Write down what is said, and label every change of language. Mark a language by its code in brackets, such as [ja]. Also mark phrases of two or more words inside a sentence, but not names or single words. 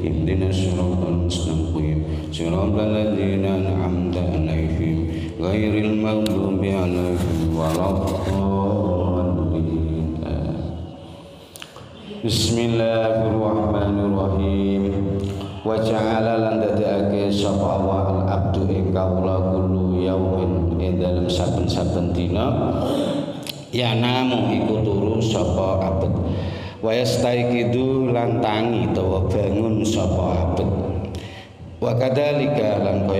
[ar] اهدنا الصراط المستقيم صراط الذين أنعمت عليهم غير المغضوب عليهم ولا الضالين. بسم الله الرحمن الرحيم. وجعل [jv] lan dadekake sapa Allah al-abdu ing kawula [ar] كل يوم [jv] ing dalem saben-saben dina ya namu iku turu sapa abet [ar] ويستيقظ [jv] lan tangi utawa bangun sapa abet [ar] وكذلك [jv] lan kaya